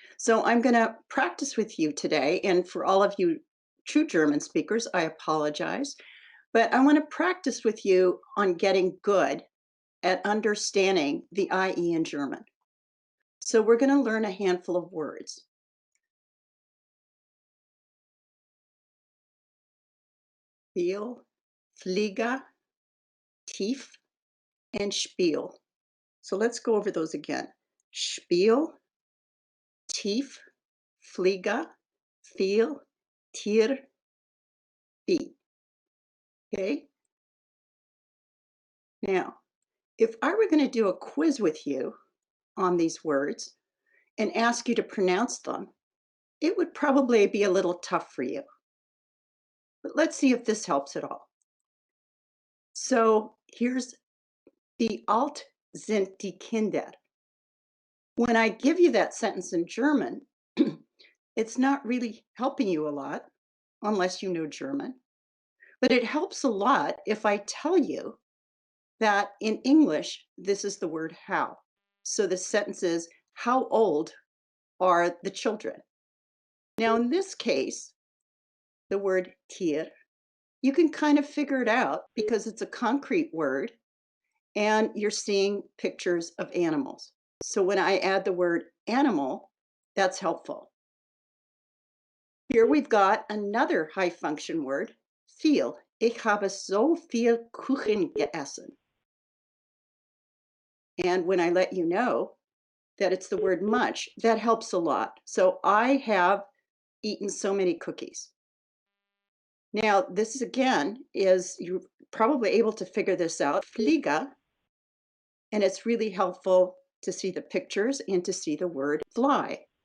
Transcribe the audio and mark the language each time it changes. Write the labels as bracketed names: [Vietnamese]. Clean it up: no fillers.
[English] So I'm going to practice with you today. And for all of you true German speakers, I apologize. But I want to practice with you on getting good at understanding the IE in German. So we're going to learn a handful of words. [German] Viel, Flieger, Tief, and Spiel. [English] So let's go over those again. [German] Spiel, Tief, Flieger, viel, Tier, Bi. [English] Okay? Now, if I were going to do a quiz with you on these words and ask you to pronounce them, it would probably be a little tough for you. But let's see if this helps at all. So here's [German] Wie alt sind die Kinder? [English] When I give you that sentence in German, it's not really helping you a lot unless you know German. But it helps a lot if I tell you that in English, this is the word how. So the sentence is, how old are the children? Now, in this case, the word Tier, you can kind of figure it out because it's a concrete word and you're seeing pictures of animals. So when I add the word animal, that's helpful. Here we've got another high function word, viel. [German] Ich habe so viel Kuchen gegessen. [English] And when I let you know that it's the word much, that helps a lot. So I have eaten so many cookies. Now, this is again, is you're probably able to figure this out. Fliege, and it's really helpful to see the pictures and to see the word fly.